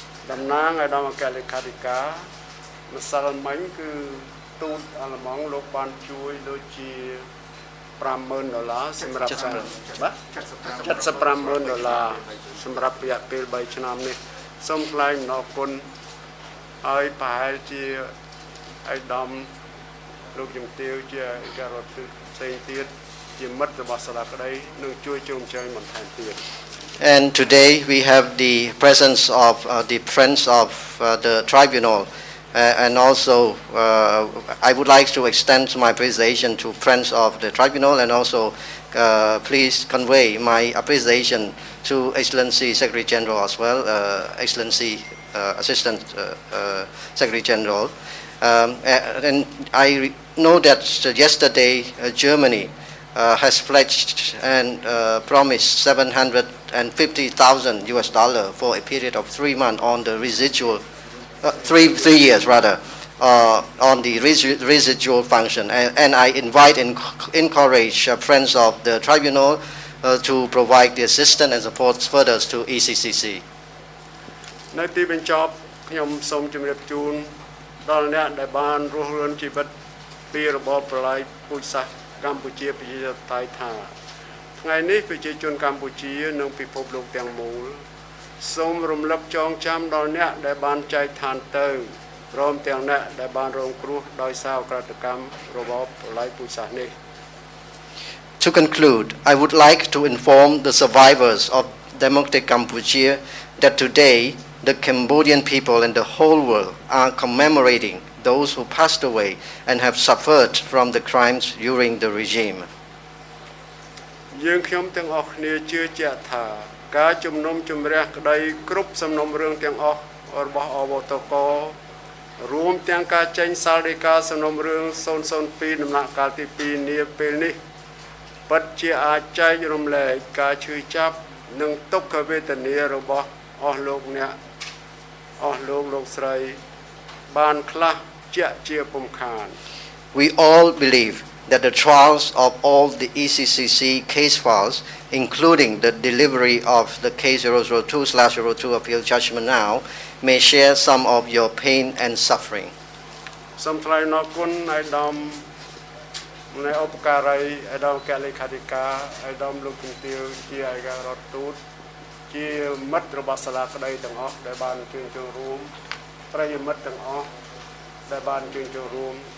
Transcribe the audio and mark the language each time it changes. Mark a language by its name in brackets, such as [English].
[Khmer] តំណាងឯកឧត្តមអគ្គលេខាធិការម្សិលមិញគឺទូតអាល្លឺម៉ង់លោកបានជួយដូចជា$50,000សម្រាប់ការបាទ$75,000សម្រាប់រយៈពេល3ឆ្នាំនេះសូមថ្លែងអំណរគុណហើយប្រហែលជាឯកឧត្តមលោកជំទាវជាឯករដ្ឋទូតផ្សេងទៀតជាមិត្តរបស់សាលាក្តីនឹងជួយជុំជែងបន្ថែមទៀត [English] And today we have the presence of the friends of the tribunal. And also, I would like to extend my appreciation to friends of the tribunal and also please convey my appreciation to Excellency Secretary General as well, Excellency Assistant Secretary General. And I know that yesterday Germany has pledged and promised $750,000 for a period of 3 months on the residual 3 years rather, on the residual function. And I invite and encourage friends of the tribunal to provide the assistance and support further to ECCC. [Khmer] នៅទីបញ្ចប់ខ្ញុំសូមជម្រាបជូនដល់អ្នកដែលបានរស់រានជីវិតពីរបបប្រល័យពូជសាសន៍កម្ពុជាប្រជាធិបតេយ្យថាថ្ងៃនេះប្រជាជនកម្ពុជានិងពិភពលោកទាំងមូលសូមរំលឹកចងចាំដល់អ្នកដែលបានចែកឋានទៅព្រមទាំងអ្នកដែលបានរងគ្រោះដោយសារអក្រិតកម្មរបបប្រល័យពូជសាសន៍នេះ [English] To conclude, I would like to inform the survivors of Democratic Cambodia that today the Cambodian people and the whole world are commemorating those who passed away and have suffered from the crimes during the regime. [Khmer] យើងខ្ញុំទាំងអស់គ្នាជឿជាក់ថាការជំនុំជម្រះក្តីគ្រប់សំណុំរឿងទាំងអស់របស់អវតករួមទាំងការចេញសាលដីកាសំណុំរឿង002ដំណាក់កាលទី2នាពេលនេះពិតជាអាចចែករំលែកការឈឺចាប់និងទុក្ខវេទនារបស់អស់លោកអ្នកអស់លោកស្រីបានខ្លះជាក់ជាពុំខាន [English] We all believe that the trials of all the ECCC case files, including the delivery of the case 002/02 appeal judgment now, may share some of your pain and suffering. [Khmer] សូមថ្លែងអំណរគុណឯកឧត្តមនៃឧបការីឯកឧត្តមអគ្គលេខាធិការឯកឧត្តមលោកជំទាវជាឯករដ្ឋទូតជាមិត្តរបស់សាលាក្តីទាំងអស់ដែលបានជួយចូលរួមប្រិយមិត្តទាំងអស់ដែលបានជួយចូលរួម